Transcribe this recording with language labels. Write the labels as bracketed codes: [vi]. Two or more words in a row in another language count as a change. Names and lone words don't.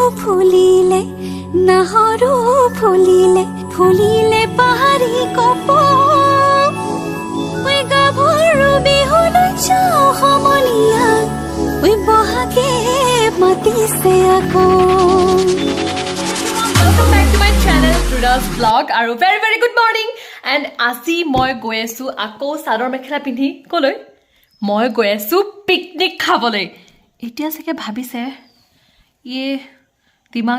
[as] ফুলিলে নাহৰো ফুলিলে ফুলিলে পাহাৰী কপৌ ঐ গাভৰু বিহুলৈ যাওঁ সমনীয়া ঐ বহাগে মাতিছে আকৌ [en] Welcome back to my channel, Ruda's vlog. আৰু very good morning. [as] And আজি মই গৈ আছো আকৌ চাদৰ মেখেলা পিন্ধি কলৈ মই গৈ আছো পিকনিক খাবলৈ এতিয়া চাগে ভাবিছে [hi] ये दिमाग